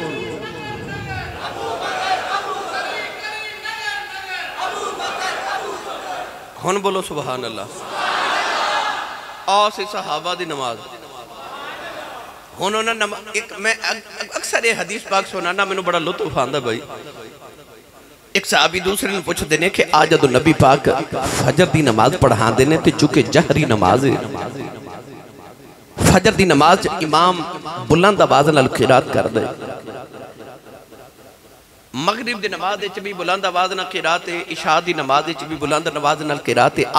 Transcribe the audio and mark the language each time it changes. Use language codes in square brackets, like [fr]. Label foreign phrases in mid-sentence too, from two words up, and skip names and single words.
[pa] ہن بولو [ar] سبحان الله. [pa] سی صحابہ دی نماز ہن اک میں اکثر ایہ حدیث پاک سناناں، مینوں بڑا لطف آندا بھائی. اک صحابی دوجے نے پچھدے نے کہ اج جدوں نبی پاک فجر دی نماز پڑھاتے نے، چونکہ جہری نماز ہے، فجر دی نماز امام بلند آواز نال قرات کردے، مغرب دی نماز وچ بھی بلند آواز نال قرات ہے، عشاء دی نماز وچ بھی بلند آواز نال قرات ہے.